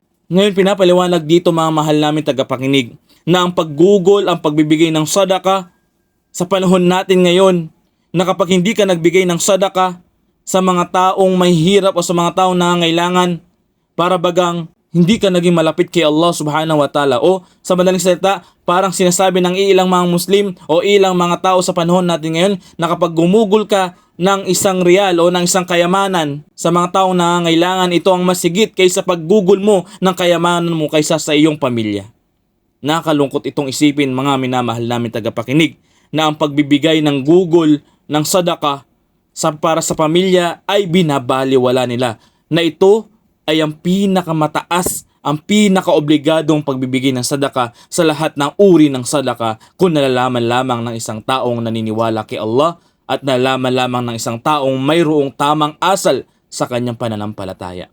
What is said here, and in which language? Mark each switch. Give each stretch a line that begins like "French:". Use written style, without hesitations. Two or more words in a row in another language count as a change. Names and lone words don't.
Filipino: Ngayon pinapaliwanag dito mga mahal namin tagapakinig, na ang paggugol, ang pagbibigay ng sadaqah sa panahon natin ngayon, na kapag hindi ka nagbigay ng sadaqah sa mga taong may hirap o sa mga taong nangangailangan, para bagang hindi ka naging malapit kay Allah
Arabic: سبحانه وتعالى,
Filipino: o sa madaling salita, parang sinasabi ng ilang mga Muslim o ilang mga tao sa panahon natin ngayon, na kapag gumugol ka ng isang riyal o ng isang kayamanan sa mga taong nangangailangan, ito ang mas higit kaysa paggugol mo ng kayamanan mo kaysa sa iyong pamilya. Nakalungkot itong isipin mga minamahal namin tagapakinig, na ang pagbibigay ng gugol ng sadaqah para sa pamilya ay binabaliwala nila, na ito ay ang pinakamataas, ang pinakaobligadong pagbibigay ng sadaqah sa lahat ng uri ng sadaqah, kung nalalaman lamang ng isang taong naniniwala kay Allah at nalalaman lamang ng isang taong mayroong tamang asal sa kanyang pananampalataya.